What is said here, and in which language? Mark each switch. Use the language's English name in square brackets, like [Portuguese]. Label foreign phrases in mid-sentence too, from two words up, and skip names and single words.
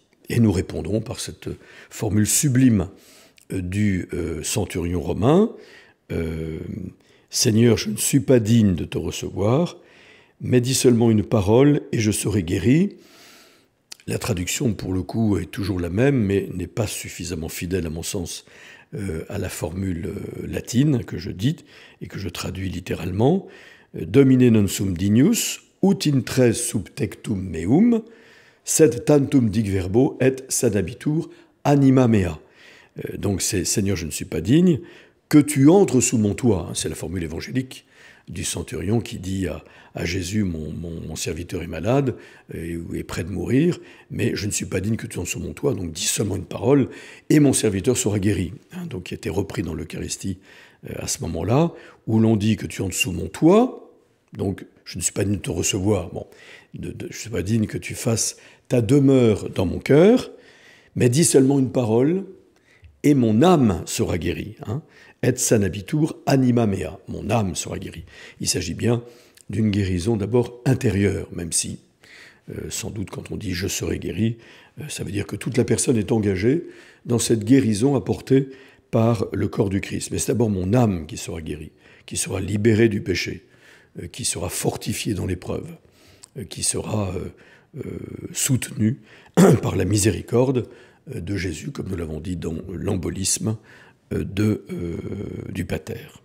[French] Et nous répondrons par cette formule sublime du centurion romain, Seigneur, je ne suis pas digne de te recevoir, mais dis seulement une parole et je serai guéri. La traduction, pour le coup, est toujours la même, mais n'est pas suffisamment fidèle, à mon sens, à la formule latine que je dis et que je traduis littéralement. [Latin] Domine non sum dignus, ut in tres subtectum meum, sed tantum dic verbo et sadabitur anima mea. [French] Donc c'est Seigneur, je ne suis pas digne, que tu entres sous mon toit. C'est la formule évangélique du centurion qui dit à Jésus, mon serviteur est malade et est près de mourir, mais je ne suis pas digne que tu entres sous mon toit, donc dis seulement une parole et mon serviteur sera guéri. Donc qui était repris dans l'Eucharistie à ce moment-là, où l'on dit que tu entres sous mon toit, donc je ne suis pas digne de te recevoir, je ne suis pas digne que tu fasses ta demeure dans mon cœur, mais dis seulement une parole et mon âme sera guérie. [Latin] Et sanabitur anima mea, [French] mon âme sera guérie. Il s'agit bien d'une guérison d'abord intérieure, même si, sans doute, quand on dit « je serai guéri », ça veut dire que toute la personne est engagée dans cette guérison apportée par le corps du Christ. Mais c'est d'abord mon âme qui sera guérie, qui sera libérée du péché, qui sera fortifiée dans l'épreuve, qui sera soutenue par la miséricorde de Jésus, comme nous l'avons dit dans l'embolisme du Pater.